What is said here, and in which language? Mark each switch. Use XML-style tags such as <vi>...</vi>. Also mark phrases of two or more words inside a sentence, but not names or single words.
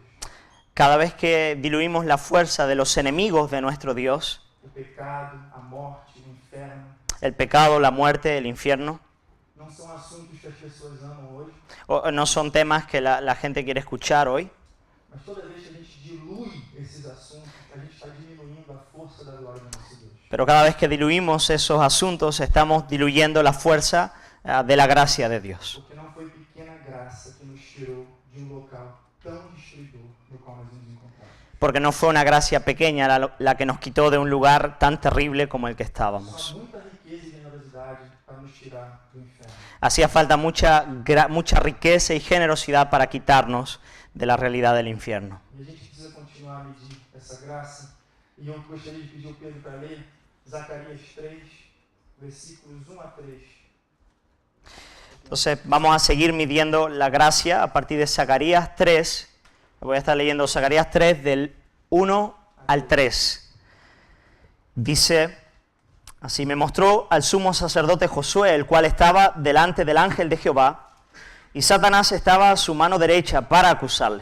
<es>Cada vez que diluimos la fuerza de los enemigos de nuestro Dios,</es> <pt>o pecado, a morte, o inferno,</pt> <es>el pecado, la muerte, el infierno,</es> <pt>não são assuntos que as pessoas amam hoje,</pt> <es>no son temas que la gente quiere escuchar hoy,</es> <pt>mas toda vez que a gente dilui esses assuntos, a gente está diminuindo a força da glória do nosso Deus.</pt> <es>pero cada vez que diluimos esos asuntos estamos diluyendo la fuerza de la gracia de Dios.</es> <pt>Porque não foi pequena graça que nos tirou de um local tão destruidor no qual nós nos encontramos.</pt> <es>Porque no fue una gracia pequeña la que nos quitó de un lugar tan terrible como el que</es> <pt>Só</pt> <es>estábamos.</es> <pt>muita riqueza e generosidade para nos tirar do inferno.</pt> <es>Hacía falta mucha riqueza y generosidad para quitarnos de la realidad del infierno.</es> <pt>E a gente precisa continuar a medir essa graça. E eu gostaria de pedir ao Pedro para ler Zacarias 3, versículos 1 a 3.</pt> <es>Entonces vamos a seguir midiendo la gracia a partir de Zacarías 3. Voy a estar leyendo Zacarías 3 del 1 al 3. Dice, así me mostró al sumo sacerdote Josué, el cual estaba delante del ángel de Jehová, y Satanás estaba a su mano derecha para acusarle.</es>